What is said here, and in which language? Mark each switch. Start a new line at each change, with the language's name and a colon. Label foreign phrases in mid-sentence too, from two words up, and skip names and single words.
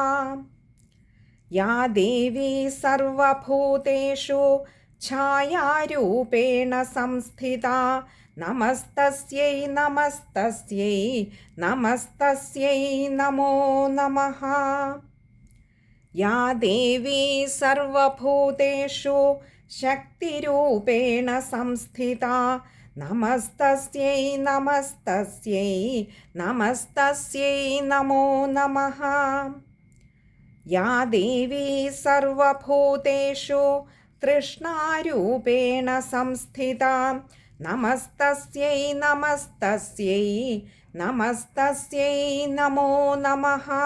Sanskrit: या देवी सर्वभूतेषु छायारूपेण संस्थिता नमस्तस्यै नमस्तस्यै नमस्तस्यै नमो नमः. या देवी सर्वभूतेषु शक्तिरूपेण संस्थिता नमस्तस्यै नमस्तस्यै नमस्तस्यै नमो नमः. या देवी सर्वभूतेषु तृष्णारूपेण संस्थिता नमस्तस्यै नमस्तस्यै नमस्तस्यै नमो नमः।